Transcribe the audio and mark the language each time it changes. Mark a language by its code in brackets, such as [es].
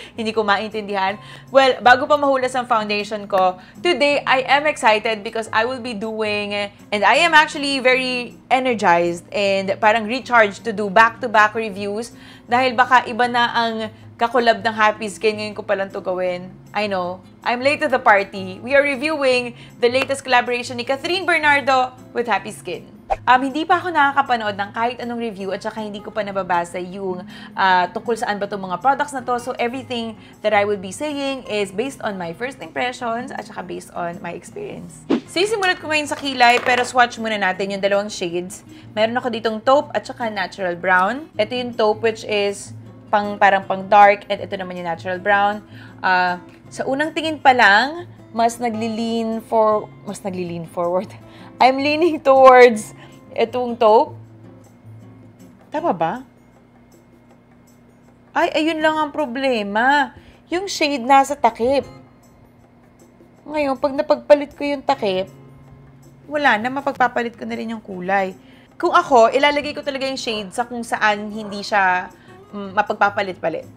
[tl] Hindi ko maintindihan. [en] Well, [tl] bago pa mahulas ang foundation ko, [en] today, I am excited because I will be doing, and I am actually very energized and parang recharged to do back-to-back reviews [tl] dahil baka iba na ang kakulab ng Happy Skin ngayon ko palang to gawin. [en] I know, I'm late to the party. We are reviewing the latest collaboration ni Catherine Bernardo with Happy Skin. [tl] Hindi pa ako nakakapanood ng kahit anong review at saka hindi ko pa nababasa yung tungkol saan ba itong mga products na to. [en] So, everything that I will be saying is based on my first impressions at saka based on my experience. [tl] Sisimulat ko ngayon sa kilay, pero swatch muna natin yung dalawang shades. Meron ako ditong taupe at saka natural brown. Ito yung taupe which is parang pang dark and ito naman yung natural brown. Sa unang tingin pa lang, mas naglilin forward. [en] I'm leaning towards itong taupe. [tl] Tama ba? Ay, ayun lang ang problema. Yung shade nasa takip. Ngayon, pag napagpalit ko yung takip, wala na, mapagpapalit ko na rin yung kulay. Kung ako, ilalagay ko talaga yung shade sa kung saan hindi siya mapagpapalit-palit.